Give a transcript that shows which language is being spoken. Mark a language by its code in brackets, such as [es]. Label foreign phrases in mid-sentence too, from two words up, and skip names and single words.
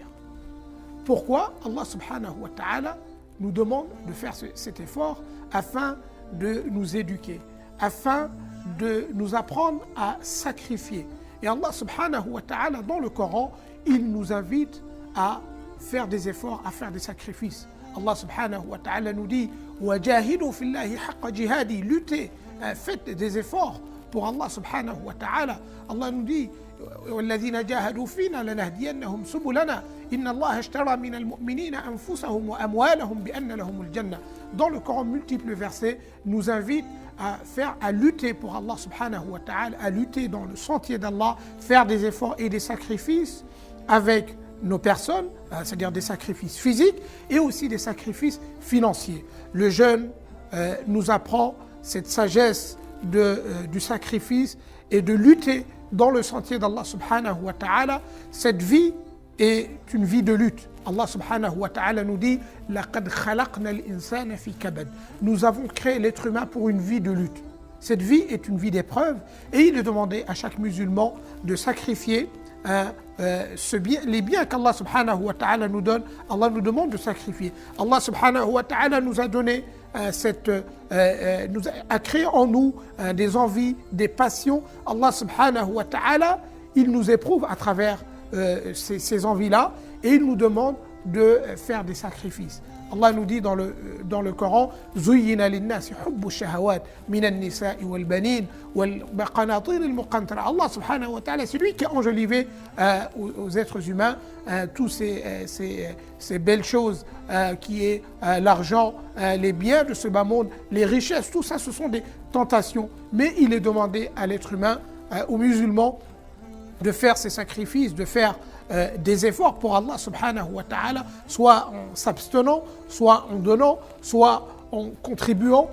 [fr] Pourquoi Allah [ar] سبحانه وتعالى [fr] nous demande de faire cet effort? Afin de nous éduquer, afin de nous apprendre à sacrifier. Et Allah [ar] سبحانه وتعالى, [fr] dans le Coran, il nous invite à faire des efforts, à faire des sacrifices. Allah [ar] سبحانه وتعالى [fr] nous dit « [ar] وجاهدوا في الله حق جهاده [fr] » luttez, faites des efforts pour Allah [ar] سبحانه وتعالى. [fr] Allah nous dit « [ar] والذين جاهدوا فينا لنهدينهم سبلنا إن الله اشترى من المؤمنين أنفسهم وأموالهم بأن لهم الجنة [fr] » Dans le Coran, multiples versets nous invitent à lutter pour Allah [ar] سبحانه وتعالى, [fr] à lutter dans le sentier d'Allah, faire des efforts et des sacrifices avec nos personnes, c'est-à-dire des sacrifices physiques et aussi des sacrifices financiers. Le jeûne nous apprend cette sagesse du sacrifice et de lutter dans le sentier d'Allah [ar] سبحانه وتعالى. [fr] Cette vie est une vie de lutte. Allah [ar] سبحانه وتعالى [fr] nous dit « [ar] لقد خلقنا الإنسان في كبد [fr] » Nous avons créé l'être humain pour une vie de lutte. Cette vie est une vie d'épreuve et il est demandé à chaque musulman de sacrifier les biens qu'Allah [ar] سبحانه وتعالى [fr] nous donne. Allah nous demande de sacrifier. Allah [ar] سبحانه وتعالى [fr] nous a donné a créé en nous des envies, des passions. Allah [ar] سبحانه وتعالى, [fr] il nous éprouve à travers ces envies-là et il nous demande de faire des sacrifices. Allah nous dit dans le Coran [ar] زين للناس حب الشهوات من النساء والبنين والقناطير المقنطرة. الله سبحانه وتعالى, [fr] c'est lui qui a enjolivé aux êtres humains tous ces belles choses qui est l'argent, les biens de ce bas monde, les richesses, tout ça ce sont des tentations. Mais il est demandé à l'être humain, aux musulmans, de faire ces sacrifices, de faire des efforts pour Allah [ar] سبحانه وتعالى, [fr] soit en s'abstenant, soit en donnant, soit en contribuant.